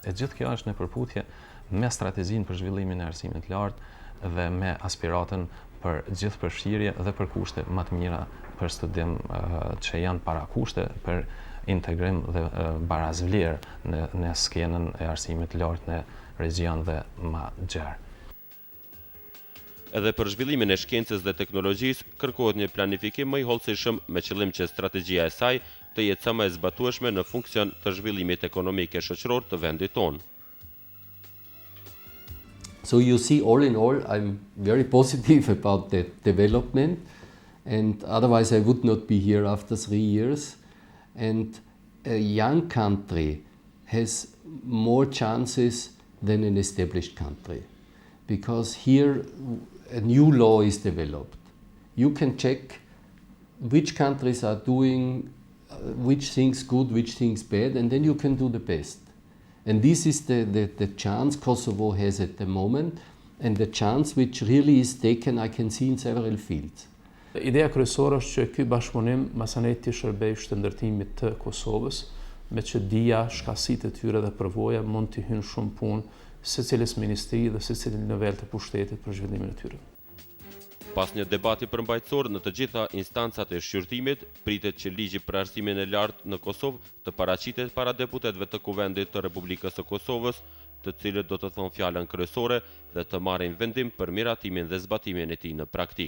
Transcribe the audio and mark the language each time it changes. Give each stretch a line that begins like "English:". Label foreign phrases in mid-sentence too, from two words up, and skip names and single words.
Albanian: E gjithë kjo është në përputhje me strategjinë për zhvillimin e arsimit të lartë dhe me aspiratën për gjithëpërfshirje dhe për kushte më të mira për studim që janë para kushte për integrim dhe barazvlerë në skenën e arsimit të lartë në region dhe më gjerë. Edhe për zhvillimin e shkencës dhe teknologjisë kërkohet një planifikim më i hollësishëm me qëllim që strategjia e saj të jetë sa më e zbatueshme në funksion të zhvillimit ekonomik e shoqëror të vendit tonë.
English: So you see, all in all, I'm very positive about that development, and otherwise I would not be here after 3 years. And a young country has more chances than an established country, because here a new law is developed. You can check which countries are doing which things good, which things bad, and then you can do the best. And this is the chance Kosovo has at the moment, and the chance which really is taken, I can see in several fields.
Albanian: Ideja kryesore është që ky bashkëpunim masaneti shërbej shëndërtimit të Kosovës, me që dija, shkasitë e tyre dhe përvoja mund të hynë shumë punë secilës ministri dhe secilin nivel të pushtetit për zhvillimin e tyre. Pas një debati përmbajtësor në të gjitha instancat e shqyrtimit, pritet që ligji për arsimin e lartë në Kosovë të paraqitet para deputetëve të Kuvendit të Republikës së Kosovës, të cilët do të thonë fjalën kryesore dhe të marrin vendim për miratimin dhe zbatimin e tij në praktik.